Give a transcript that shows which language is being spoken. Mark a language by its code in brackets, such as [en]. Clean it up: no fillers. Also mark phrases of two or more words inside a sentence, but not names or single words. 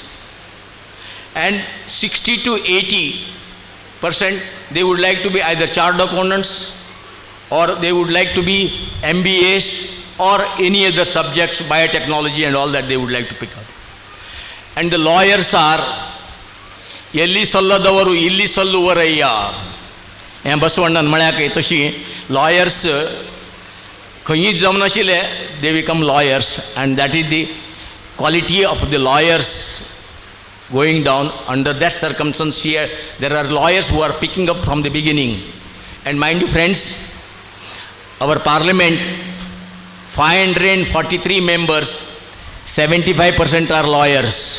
[en] And 60 to 80%, they would like to be either chartered accountants, or they would like to be MBAs or any other subjects, biotechnology and all that they would like to pick up. And the lawyers are [kn] ಎಲ್ಲಿ ಸಲ್ಲದವರು ಇಲ್ಲಿ ಸಲ್ಲುವರಯ್ಯ [kok] ಬಸವಣ್ಣನ ಮಳ್ಯಾಕ ತशी lawyers खंयी जमनाशिल्ले [en] they become lawyers, and that is the quality of the lawyers going down. Under that circumstance here, there are lawyers who are picking up from the beginning. And mind you friends, our parliament, 543 members, 75% are lawyers.